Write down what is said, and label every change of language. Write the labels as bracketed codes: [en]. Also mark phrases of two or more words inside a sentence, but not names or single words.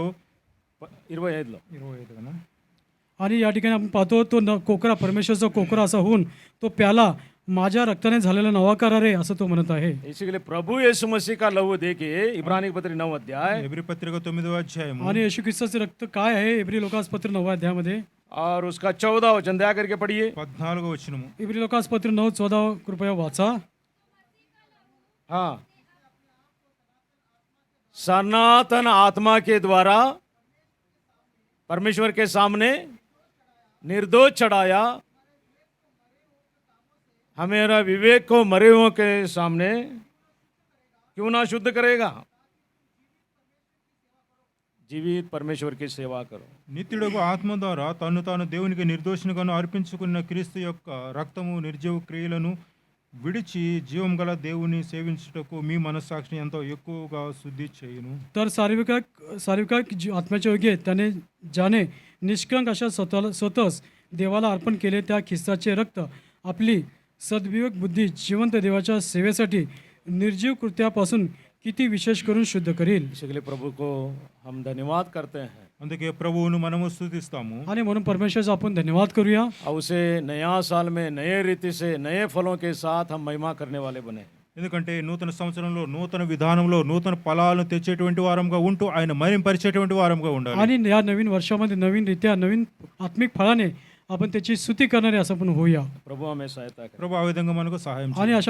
[te] 25 25 కదా [mr] आणि या ठिकाणी आपण पाहतो तो कोकरा परमेश्वरचा कोकरा असा होऊन तो प्याला माझ्या रक्ताने झालेला नवा करार आहे असं तो म्हणत आहे. [hi] इसी के लिए प्रभु यीशु मसीह का लहू देखिए इब्रानी पत्री 9 अध्याय [te] ఎబ్రీ పత్రిక 9వ అధ్యాయము [mr] आणि येशू ख्रिस्ताचे रक्त काय आहे इब्री लोकासपत्र 9 अध्यायामध्ये. [hi] और उसका 14 वचन दया करके पढ़िए। [te] 14వ వచనము. [mr] इब्री लोकासपत्र 9:14 कृपया वाचा. [hi] हाँ, सनातन आत्मा के द्वारा परमेश्वर के सामने निर्दोष चढ़ाया, हमेरा विवेक को मरे हुओं के सामने क्यों ना शुद्ध करेगा। जीवित परमेश्वर की सेवा करो। [te] నిత్యుడకు ఆత్మ ద్వారా తను తాను దేవునికి నిర్దోషినిగాను అర్పించుకున్న క్రీస్తు యొక్క రక్తము నిర్జీవ క్రియలను విడిచి జీవం గల దేవుని సేవించుటకు మీ మనస్సాక్షిని ఎంతో ఎక్కువగా శుద్ధి చేయును. [mr] तर सार्विक आत्म्याच्या योग्य त्याने ज्याने निष्कंक अशा स्वतःच देवाला अर्पण केले त्या ख्रिस्ताचे रक्त आपली सद्विवेक बुद्धी जिवंत देवाच्या सेवेसाठी निर्जीव कृत्यापासून किती विशेष करून शुद्ध करील. [hi] इसके लिए प्रभु को हम धन्यवाद करते हैं [te] అందుకే ప్రభువును మనము స్తుతిస్తాము. [mr] आणि म्हणून परमेश्वराचा आपण धन्यवाद करूया. [hi] और उसे नया साल में नए रीति से नए फलों के साथ हम महिमा करने वाले बने। [te] ఎందుకంటే నూతన సంవత్సరంలో నూతన విధానంలో నూతన ఫలాలను తెచ్చేటువంటి వారంగా ఉంటూ ఆయన మహింపరిచేటువంటి వారంగా ఉండాలి. [mr] आणि या नवीन वर्षामध्ये नवीन रीत्या नवीन आत्मिक फळाने आपण त्याची स्तुती करणारे असं पण होऊया. [hi] प्रभु हमें सहायता करे। [te] ప్రభు ఆ విధంగా మనకు సహాయం [mr] आणि [te] చేయండి.